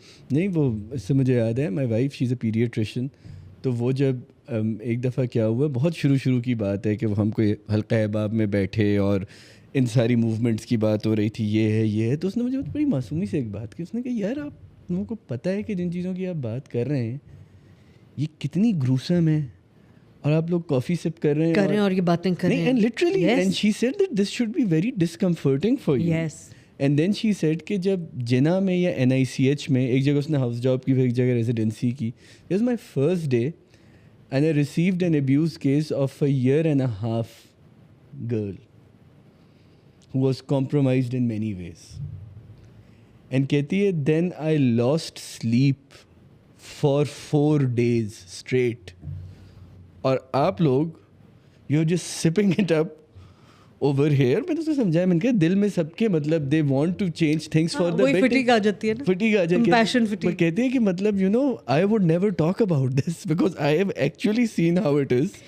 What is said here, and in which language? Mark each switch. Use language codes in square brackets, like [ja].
[ur] نہیں وہ اس سے مجھے یاد ہے, [en] my wife she is a paediatrician, [ur] تو وہ جب ایک دفعہ کیا ہوا, بہت شروع کی بات ہے کہ وہ ہم کوئی حلقہ احباب میں بیٹھے اور ان ساری موومنٹس کی بات ہو رہی تھی, یہ ہے تو اس نے مجھے بڑی معصومی سے ایک بات کی. اس نے کہا یار آپ لوگوں کو پتہ ہے کہ جن چیزوں کی آپ بات کر رہے ہیں یہ کتنی گروسم ہے, اور آپ لوگ کافی سپ کر رہے ہیں اور یہ باتیں کر رہے ہیں. [en] And literally, and she said that this should be very discomforting for you. Yes. And then she said [ur] کہ جب جنا میں یا NICH میں ایک جگہ اس نے ہاؤس جاب کی, پھر ایک جگہ ریزیڈنسی کی. [en] It was my first day and I received an abuse case of a 1.5 girl who was compromised in many ways. And [ur] کہتی ہے [en] then I lost sleep for 4 days straight. [ur] اور آپ لوگ [en] You are just sipping it up over here. [ur] میں نے اس کو سمجھایا, میں نے کہا دل میں سب کے مطلب [en] They want to change things for the better. [ur] Fatigue آ جاتی ہے نا, فٹیگ آ جاتی ہے. کہتے ہیں کہ مطلب [en] You know I would never talk about this because I have actually seen how it is.